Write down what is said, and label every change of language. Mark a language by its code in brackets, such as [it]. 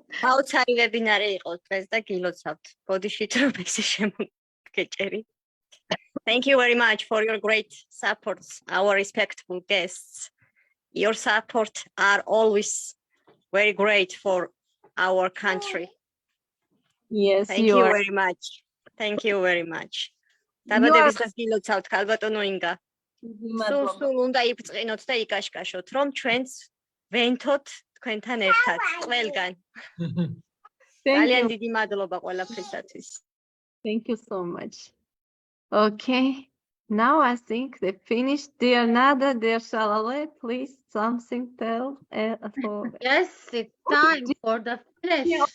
[ka] აუცარი ვებინარი იყო დღეს და გილოცავთ. ბოდიშით რომ ესე შემოგეჭერი. [en] Thank you very much for your great support, our respectful guests. Your support are always very great for our country. Yes, Thank you very much. Thank you very much. [ka] დაბადების დღეს გილოცავთ ქალბატონო ინგა. სულ უნდა იბწყინოთ და იკაშკაშოთ, რომ ჩვენც ვენთოთ თქვენთან ერთად, ყველგან. ძალიან დიდი მადლობა ყველაფრისათვის. [en] Thank you so much. Okay, now I think they finished. Dear Nada, dear Shalale, please something tell for. Yes, it's time for the finish.